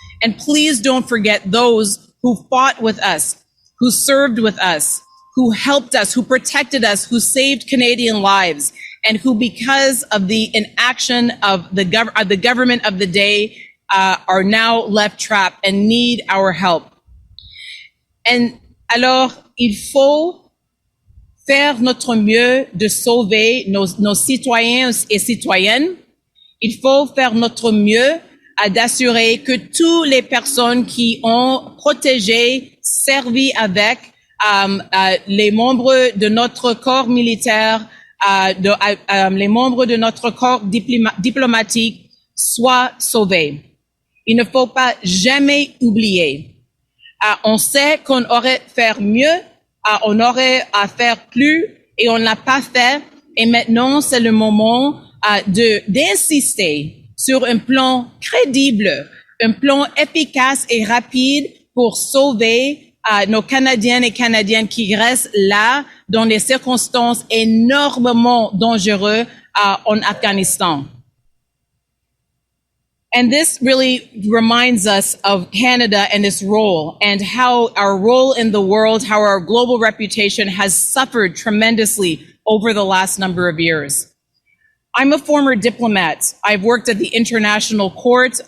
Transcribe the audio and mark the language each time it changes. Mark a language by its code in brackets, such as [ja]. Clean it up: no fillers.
[en] And please don't forget those who fought with us, who served with us, who helped us, who protected us, who saved Canadian lives, and who, because of the inaction of the government of the day, are now left trapped and need our help. [fr] And alors, il faut faire notre mieux de sauver nos citoyens et citoyennes. Il faut faire notre mieux d'assurer que toutes les personnes qui ont protégé, servi avec les membres de notre corps militaire, les membres de notre corps diplomatique soient sauvés. Il ne faut pas jamais oublier. On sait qu'on aurait fait mieux, on aurait à faire plus et on l'a pas fait. Et maintenant, c'est le moment d'insister sur un plan crédible, un plan efficace et rapide pour sauver nos Canadiens et Canadiennes qui restent là dans des circonstances énormément dangereuses en Afghanistan. [en] And this really reminds us of Canada and its role and how our role in the world, how our global reputation has suffered tremendously over the last number of years. I'm a former diplomat. I've worked at the International Court.